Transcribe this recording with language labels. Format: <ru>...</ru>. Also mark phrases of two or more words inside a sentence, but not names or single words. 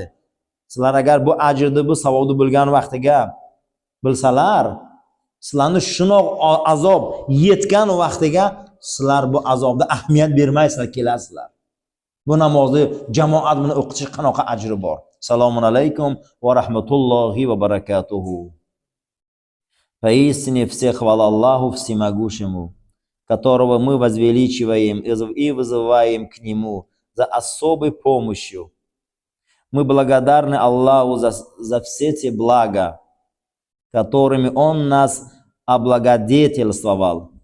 <uz>Sizlar agar bu ajrni, bu savobni bilgan vaqtiga bilsalar, sizlarni shunoq azob yetgan vaqtiga sizlar bu azobga ahamiyat bermaysizlar, kelasizlar. Bu namozni jamoat bilan o'qish qanaqa ajri bor.</uz> <ar>السلام عليكم ورحمة الله وبركاته.</ar> <ru>Поистине все хвала Аллаху всемогущему, которого мы возвеличиваем и вызываем к Нему за особой помощью. Мы благодарны Аллаху за все те блага, которыми Он нас облагодетельствовал.</ru>